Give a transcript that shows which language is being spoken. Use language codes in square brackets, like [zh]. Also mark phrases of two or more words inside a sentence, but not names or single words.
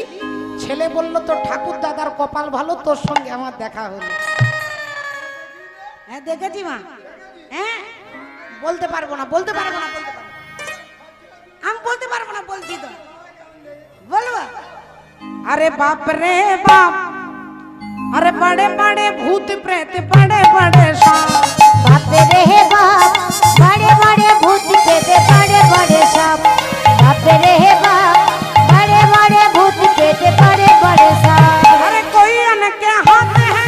[bn] ছেলে বলল তো ঠাকুর দাদার কপাল ভালো, তোর সঙ্গে আমার দেখা হলো। হ্যাঁ দেখেছি মা। হ্যাঁ বলতে পারবো না, বলতে পারবো না, বলতে পারবো আমি বলতে পারবো না, বলছি তো বলবো। আরে বাপ রে বাপ, [hi] अरे बड़े बड़े भूत प्रेत, बड़े बड़े सांप। बाप रे बाप, बड़े बड़े भूत प्रेत, बड़े बड़े सांप। बाप रे बाप, बड़े बड़े भूत प्रेत, बड़े बड़े सांप। अरे कोई अनके हाथ है,